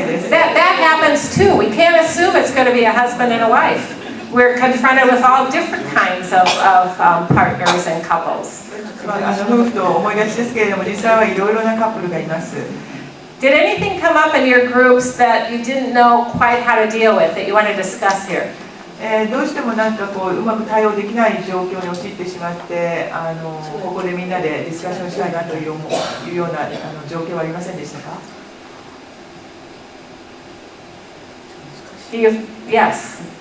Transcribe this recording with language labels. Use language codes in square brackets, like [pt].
[en] That happens too. We can't assume it's going to be a husband and a wife. We're confronted with all different kinds of partners and couples. [ja] 夫婦と思いがちですけれども、実際はいろいろなカップルがいます。 [en] Did anything come up in your groups that you didn't know quite how to deal with that you want to discuss here? [ja] どうしてもなんかこううまく対応できない状況に陥ってしまって、ここでみんなでディスカッションしたいなというような状況はありませんでしたか？ [en] Yes.